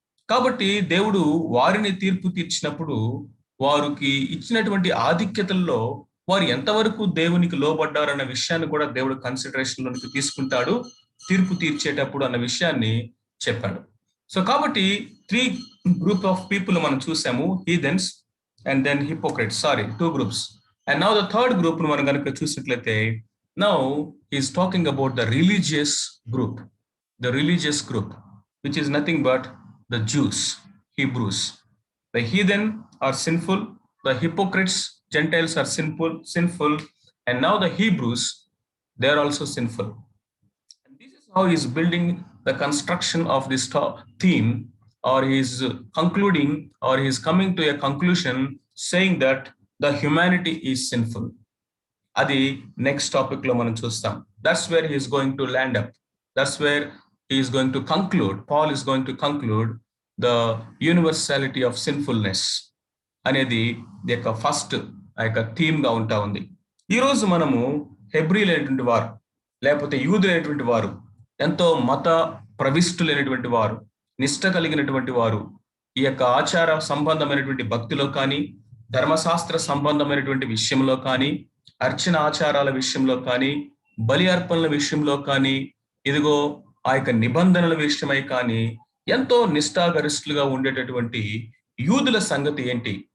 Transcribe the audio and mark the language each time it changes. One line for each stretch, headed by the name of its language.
Telugu: కాబట్టి దేవుడు వారిని తీర్పు తీర్చినప్పుడు వారికి ఇచ్చినటువంటి ఆధిక్యతల్లో వారు ఎంతవరకు దేవునికి లోబడ్డారన్న విషయాన్ని కూడా దేవుడు కన్సిడరేషన్ లోనికి తీసుకుంటాడు తీర్పు తీర్చేటప్పుడు అన్న విషయాన్ని చెప్పాడు.
English: so
Telugu: కాబట్టి
English: 3 group of people
Telugu: మనం చూసాము,
English: Heathens and then hypocrites. Sorry, 2 groups. And now the third group
Telugu: మనం కనుక చూసినట్లయితే,
English: Now he's talking about the religious group. The religious group which is nothing but the Jews, Hebrews. The heathen are sinful, the hypocrites, Gentiles are sinful, and now the Hebrews, they are also sinful. And this is how he is building the construction of this theme, or he is concluding, or he is coming to a conclusion saying that the humanity is sinful.
Telugu: అది next topic లో మనం చూస్తాం.
English: That's where he is going to land up. That's where he is going to conclude, Paul is going to conclude the universality of sinfulness
Telugu: అనేది యొక్క first ఆ యొక్క theme గా ఉంటా ఉంది. ఈరోజు మనము హెబ్రీలైనటువంటి వారు, లేకపోతే యూదులైనటువంటి వారు, ఎంతో మత ప్రవిష్టులైనటువంటి వారు, నిష్ట కలిగినటువంటి వారు, ఈ యొక్క ఆచార సంబంధమైనటువంటి భక్తిలో కానీ, ధర్మశాస్త్ర సంబంధమైనటువంటి విషయంలో కానీ, అర్చన ఆచారాల విషయంలో కానీ, బలి అర్పణల విషయంలో కానీ, ఇదిగో ఆ యొక్క నిబంధనల విషయమై కానీ ఎంతో నిష్ఠాగరిష్ఠులుగా ఉండేటటువంటి యూదుల సంగతి ఏంటి?